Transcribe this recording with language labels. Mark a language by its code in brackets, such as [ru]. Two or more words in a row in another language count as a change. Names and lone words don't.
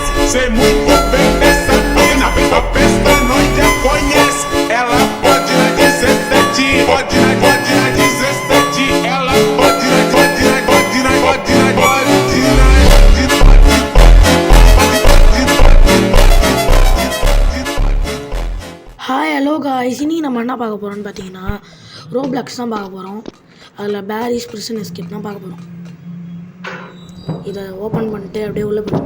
[pt] sei muito bem dessa mina. Vem pra festa, nós já conhece. Ela pode na 17, pode na 17. Ela pode na [en] hi hello guys, [ta] இன்னைக்கு நம்ம என்ன பார்க்க போகிறோம்னு பார்த்தீங்கன்னா ரோப்ளாக்ஸ் தான் பார்க்க போகிறோம். அதில் பேரிஸ் பிரிசன் எஸ்கேப் தான் பார்க்க போகிறோம். இதை ஓப்பன் பண்ணிட்டு அப்படியே உள்ளே போய்டும்.